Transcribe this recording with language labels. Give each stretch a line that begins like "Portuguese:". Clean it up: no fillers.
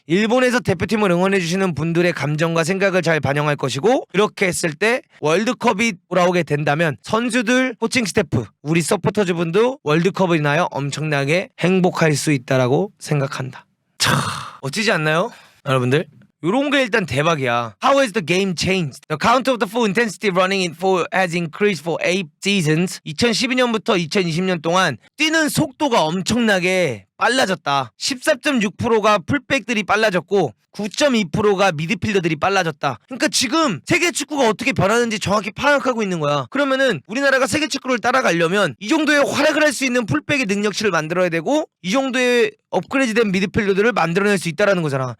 Korean: 일본에서 대표팀을 응원해주시는 분들의 감정과 생각을 잘 반영할 것이고 그렇게 했을 때 월드컵이 돌아오게 된다면 선수들, 코칭 스태프, 우리 서포터즈분도 월드컵을 인하여 엄청나게 행복할 수 있다라고 생각한다. 차, 멋지지 않나요? 여러분들? 요런 게 일단 대박이야.
English: How has the game changed? The count of the full intensity running in for has increased for 8 seasons.
Korean: 2012년부터 2020년 동안 뛰는 속도가 엄청나게 빨라졌다. 14.6%가 풀백들이 빨라졌고 9.2%가 미드필더들이 빨라졌다. 그러니까 지금 세계 축구가 어떻게 변하는지 정확히 파악하고 있는 거야. 그러면은 우리나라가 세계 축구를 따라가려면 이 정도의 활약을 할 수 있는 풀백의 능력치를 만들어야 되고 이 정도의 업그레이드된 미드필더들을 만들어낼 수 있다라는 거잖아.